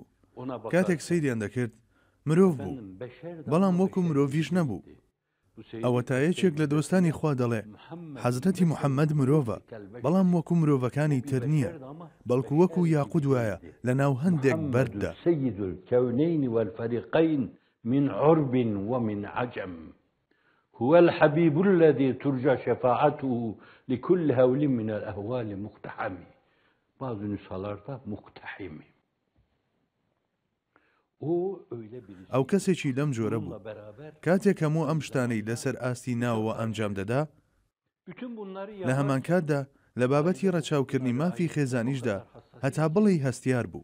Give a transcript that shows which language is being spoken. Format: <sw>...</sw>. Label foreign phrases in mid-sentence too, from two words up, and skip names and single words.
<ckb>کاتێک سەیریان دەکرد مرۆڤ بوو، بەڵام وەکو مرۆڤیش نەبوو. ئەوە تا یەکێک لە دۆستانی خوا دەڵێ حەزرەتی موحەممەد مرۆڤە، بەڵام وەکو مرۆڤەکانی تر نییە، بەڵکو وەکو یاقود وایە لە ناو هەندێک بەردا.</ckb> <ar>سيد الكونين والفريقين من عرب ومن عجم هو الحبيب الذي ترجى شفاعته لكل هول من الأهوال مقتحم. بعض نسخەlarda مقتحم.</ar> <ckb>ئەو کەسێکی لەم جۆرە بوو. کاتێک هەموو ئەم شتانەی لەسەر ئاستی ناوەوە ئەنجام دەدا، لە هەمان کاتدا لە بابەتی ڕەچاوکردنی مافی خێزانیشدا هەتا بڵی هەستیار بوو.</ckb>